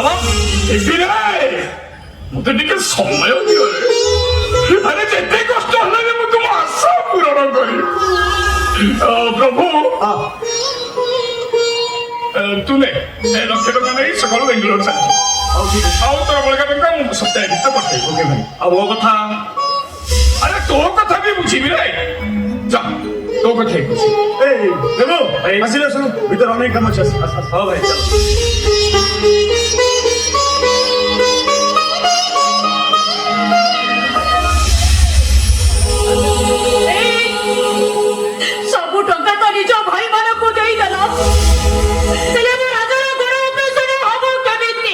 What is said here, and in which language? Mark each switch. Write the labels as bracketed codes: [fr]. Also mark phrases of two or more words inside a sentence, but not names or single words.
[or] ଏଥିରେ ମତେ ଟିକେ ସମୟ ଦିଅ ରେ ଆରେ ଯେତେ କଷ୍ଟ ହେଲେ ବି ମୁଁ ତୁମ ଆଶା ପୂରଣ କରିବି ପ୍ରଭୁ ତୁ ନେ 1 ଲକ୍ଷ ଟଙ୍କା ନେଇ ସକାଳୁ ବେଙ୍ଗଲୋର ଚାଲିଛି ଆଉ ତୋର ବଳକା ଟଙ୍କା ମୁଁ ସପ୍ତାହ ଭିତରେ ପଠେଇବି ଓକେ ଭାଇ ଆଉ ମୋ କଥା ଆରେ ତୋ କଥା ବି ବୁଝିବି ରେ ଯା ତୋ କଥା ହିଁ ବୁଝିବି [bn] এই দেবো আসিলে শুনো ভিতরে অনেক কাম আছে [or] ହଉ ଭାଇ ଚାଲ ସବୁ ଟଙ୍କା ତ ନିଜ ଭାଇମାନଙ୍କୁ ଦେଇଦେଲ ହେଲେ ମୋ ରାଜାର ଗୋଡ଼ ଅପରେସନ ହବ କେମିତି?